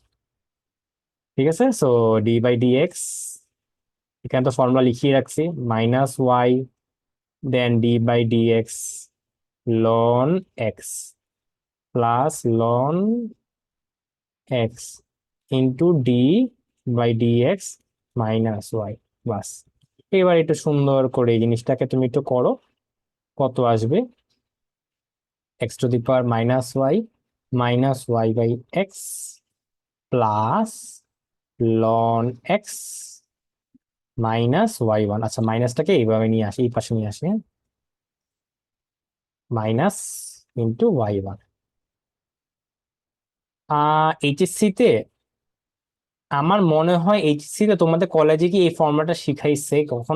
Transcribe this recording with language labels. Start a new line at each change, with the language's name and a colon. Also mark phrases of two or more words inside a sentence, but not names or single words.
Bangla: ঠিক আছে,
English: so d by d x,
Bangla: এখানে তো ফর্মুলা লিখিয়ে রাখছি, -y,
English: then d by d x ln x plus ln x into d by d x
Bangla: -y। বাস, এবার একটু সুন্দর করে এই জিনিসটাকে তুমি একটু করো, কত আসবে, x⁻⁻y -y
English: by x plus ln x
Bangla: -y1। আচ্ছা, মাইনাসটাকে এইভাবে নিয়ে আসি, এই পাশে নিয়ে আসি, হ্যাঁ,
English: minus into y1.
Bangla: এইচএসসি তে, আমার মনে হয় এইচএসসি তে তোমাদের কলেজে কি এই ফর্মুলাটা শিখাইছে কখনো?